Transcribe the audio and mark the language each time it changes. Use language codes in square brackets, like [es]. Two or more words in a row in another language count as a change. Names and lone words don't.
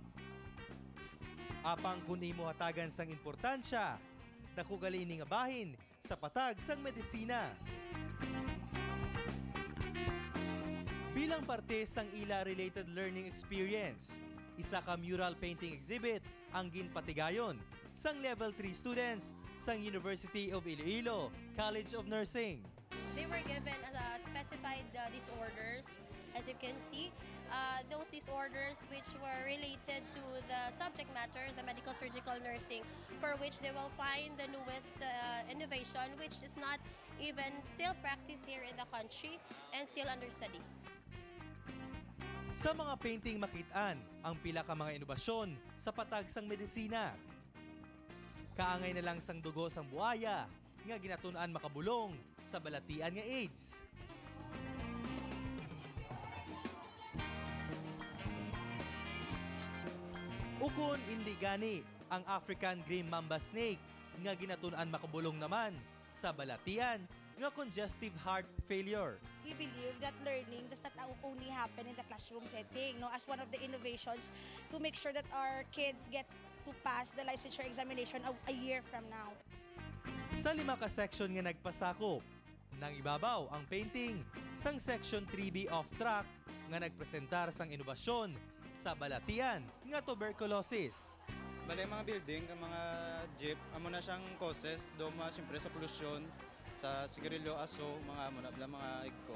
[hil] Apang kun imo hatagan sang importansya, dako gali ining abahin sa patag sang medisina. Bilang parte sang ila- [en] related learning experience, [hil] isa ka [en] mural painting exhibit [hil] ang ginpatigayon sang [en] level 3 students [hil] sang University of Iloilo College of Nursing. [en] They were given specified disorders, as you can see. Those disorders which were related to the subject matter, the medical surgical nursing, for which they will find the newest innovation, which is not even still practiced here in the country and still under study. [hil] Sa mga painting makitaan ang pila ka mga inobasyon sa patag sang medisina. Kaangay na lang sang dugo sang buaya nga ginatun-an makabulong sa balatian nga AIDS. Ukon hindi gani ang [en] African green mamba snake [hil] nga ginatun-an makabulong naman sa balatian nga [en] congestive heart failure. We believe that learning does not only happen in the classroom setting, no, as one of the innovations to make sure that our kids get to pass the licensure examination a year from now. [hil] Sa 5 ka section nga nagpasakop, nang ibabaw ang painting sang section 3B [en] off track [hil] nga nagpresentar sang inobasyon sa balatian nga tuberculosis. Bale mga building, ang mga jeep, amo na siyang causes, do siyempre sa pollution, sa sigarilyo, aso, mga igko.